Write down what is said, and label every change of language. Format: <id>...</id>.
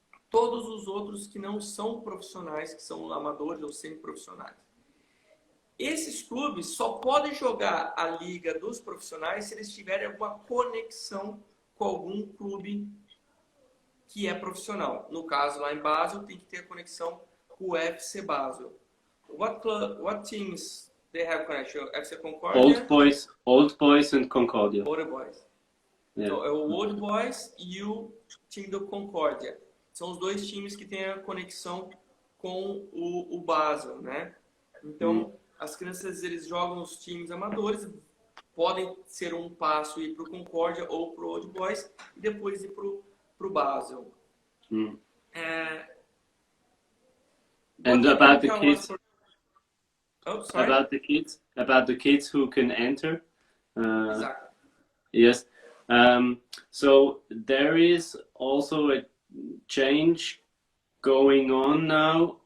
<pt>Todos os outros que não são profissionais, que são amadores ou semi-profissionais. Esses clubes só podem jogar a liga dos profissionais se eles tiverem alguma conexão com algum clube que é profissional. No caso, lá em Basel, tem que ter conexão com o FC Basel.</pt> <en>What teams they have connection? FC Concordia? Old Boys and Concordia. Old Boys. Yeah.</en> <pt>Então, é o Old Boys e o time do Concordia. São os dois times que têm a conexão com o Basel, né? Então, as crianças, eles jogam os times amadores, podem ser um passo ir para o Concordia ou para o Old Boys e depois ir para o Basel.</pt> <en>And about the kids, about the kids who can enter. Exactly. Yes. So there is also a change going on now.</en>